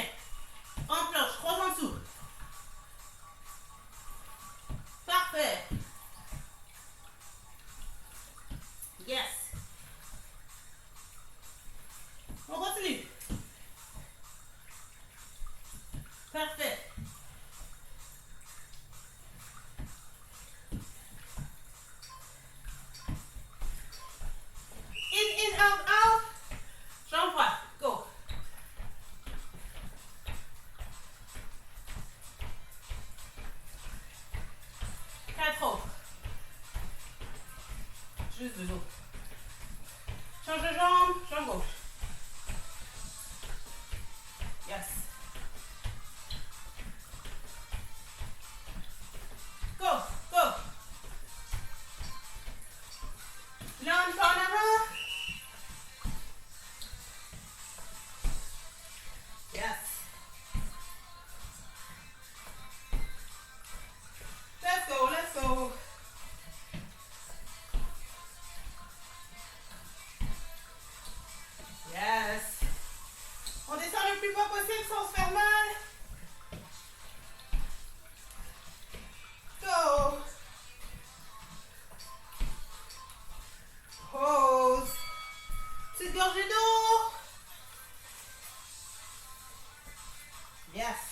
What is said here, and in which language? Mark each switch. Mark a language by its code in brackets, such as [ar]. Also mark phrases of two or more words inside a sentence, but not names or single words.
[fr] En planche, croise en dessous. Parfait. Yes. On continue. Parfait. [en] In, out, out. [fr] Jambe droite. Go. Quatre autres. Juste 2 autres. Change de jambe, jambe gauche. [en] Yes. Go, go. [fr] Là, on va en avant. Yes. [en] Let's go, let's go. [fr] Yes. On descend le plus bas possible sans se faire mal. Go. Pause. Petite gorgée d'eau. Yes.